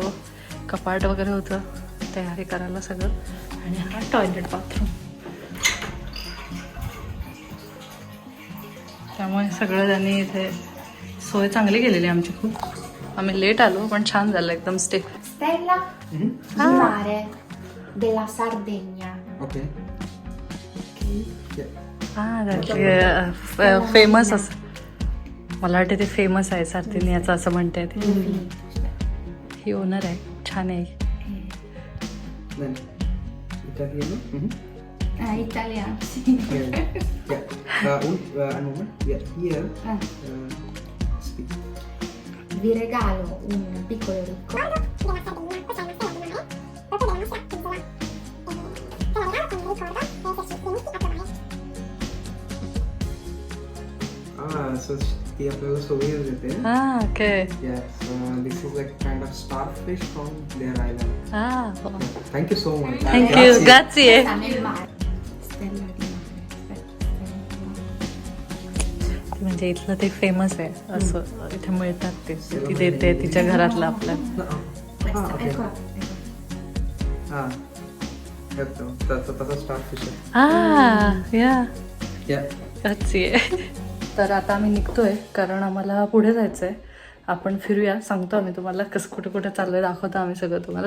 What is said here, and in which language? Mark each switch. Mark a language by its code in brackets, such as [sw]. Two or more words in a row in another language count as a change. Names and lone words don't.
[mr] कपाट वगैरे होतं तयारी करायला सगळं. आणि हा [en] toilet bathroom. [mr] त्यामुळे सगळं त्यांनी इथे सोय चांगली केलेली आमची खूप. आम्ही लेट आलो पण छान झालं एकदम स्टे. [it] Stella di mare della Sardegna. [mr] ओके. हा फेमस असं मला वाटतं ते फेमस आहे सार्दिनियाचं असं म्हणते ते. ही ओनर आहे, छान आहे. [it] Italiano, sì. Vi regalo un piccolo ricordo. [mr] So ती आपल्याला सोबत देते. हा ओके. [en] Yes, this is like kind of starfish from their island. [mr] हा [en] Thank you so much. [mr] थँक्यू. [it] ग्राzie. Sta nel mare. Stella di mare. Aspetta. [mr] म्हणजे इथलं ते फेमस आहे असं. इथे मिळतात ते, ती देते तिच्या घरातलं आपल्या. [it] Questa, okay. eccola. [mr] हा येतो तसा स्टारफिश आहे. हा या या [it] ग्राzie. [mr] तर आता आम्ही निघतोय कारण आम्हाला पुढे जायचं आहे. आपण फिरूया, सांगतो आम्ही तुम्हाला कसं कुठे कुठे चाललंय, दाखवतो आम्ही सगळं तुम्हाला.